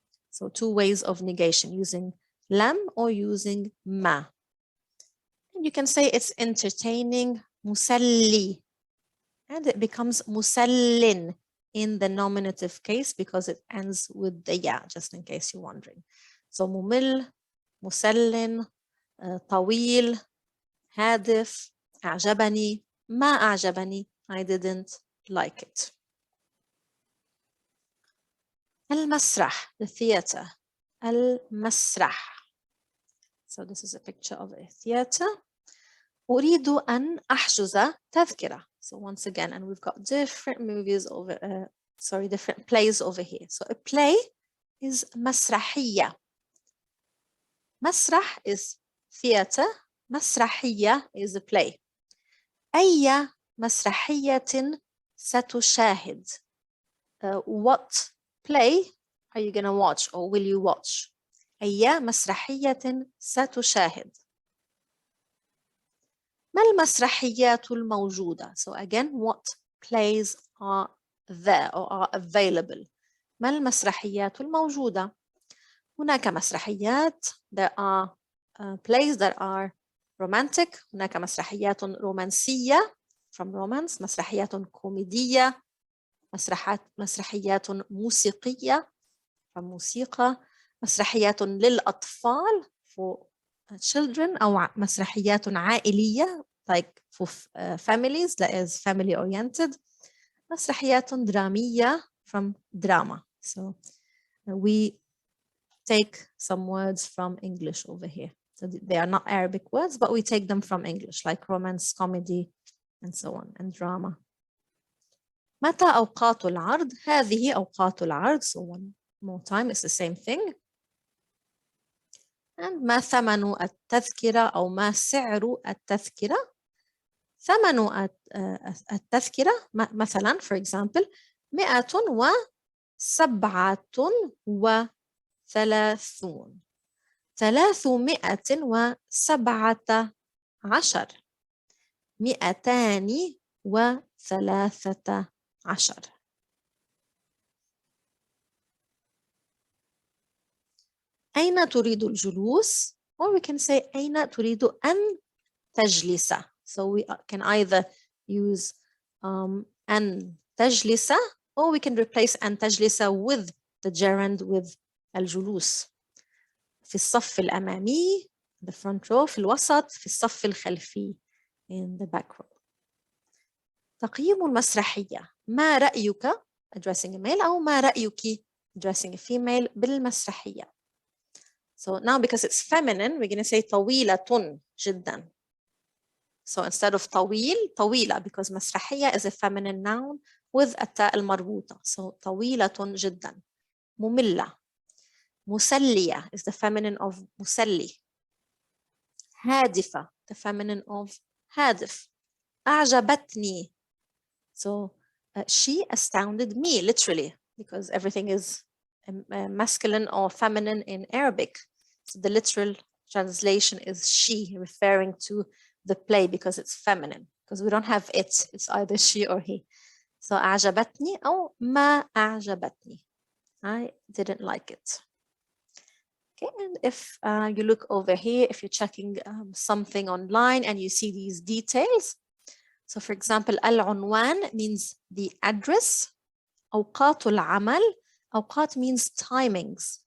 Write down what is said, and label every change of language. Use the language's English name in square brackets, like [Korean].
[English] So two ways of negation, using لم or using ما. And you can say it's entertaining, مسلي. And it becomes مسلٍ in the nominative case because it ends with the ya, just in case you're wondering. So [Arabic] ممل, مسلٍ, طويل, هادف, أعجبني, ما أعجبني, [English] I didn't like it. المسرح, the theater. [Arabic] المسرح. [English] So this is a picture of a theater. [Arabic] أريد أن أحجز تذكرة. [English] So once again, and we've got different movies over, different plays over here. So a play is مسرحية. مسرح is theater. مسرحية is a play. [Arabic] أي مسرحية ستشاهد? [English] What play are you going to watch or will you watch? [Arabic] أي مسرحية ستشاهد؟ ما المسرحيات الموجودة? [English] So again, what plays are there or are available? [Arabic] ما المسرحيات الموجودة؟ هناك مسرحيات. [English] There are plays that are romantic. [Arabic] هناك مسرحيات رومانسية [English] from romance. [Arabic] مسرحيات كوميدية. مسرحيات موسيقية [English] from [Arabic] موسيقى. مسرحيات للأطفال [English] for children [Arabic] أو مسرحيات عائلية [English] like for families, that is family oriented. [Arabic] مسرحيات درامية [English] from drama. So we take some words from English over here. So they are not Arabic words, but we take them from English, like romance, comedy, and so on, and drama. [Arabic] متى أوقات العرض؟ هذه أوقات العرض. [English] So one more time, it's the same thing. And [Arabic] ما ثمن التذكرة أو ما سعر التذكرة؟ ثمن التذكرة مثلا [English] for example [Arabic] 137 317 213. أين تريد الجلوس? [English] Or we can say [Arabic] أين تريد أن تجلس. [English] So we can either use [Arabic] أن تجلس [English] or we can replace أن تجلس with the gerund with الجلوس. [Arabic] في الصف الأمامي, [English] the front row, [Arabic] في الوسط, في الصف الخلفي, [English] in the back row. [Arabic] تقييم المسرحية. ما رأيك, [English] addressing a male, [Arabic] أو ما رأيك, [English] addressing a female, [Arabic] بالمسرحية. [English] So now because it's feminine, we're going to say [Arabic] طويلة جدا. [English] So instead of طويل, طويلة, because مسرحية is a feminine noun with التاء المربوطة. So [Arabic] طويلة جدا. مملة. [English] مسلية is the feminine of مسلي. هادفة, the feminine of هادف. [Arabic] أعجبتني. [English] So she astounded me, literally, because everything is masculine or feminine in Arabic. So the literal translation is she, referring to the play because it's feminine, because we don't have it. It's either she or he. So [Arabic] أعجبتني أو ما أعجبتني. [English] I didn't like it. Okay, and if you look over here, if you're checking something online and you see these details. So for example, العنوان means the address. [Arabic] أوقات العمل. [English] أوقات means timings.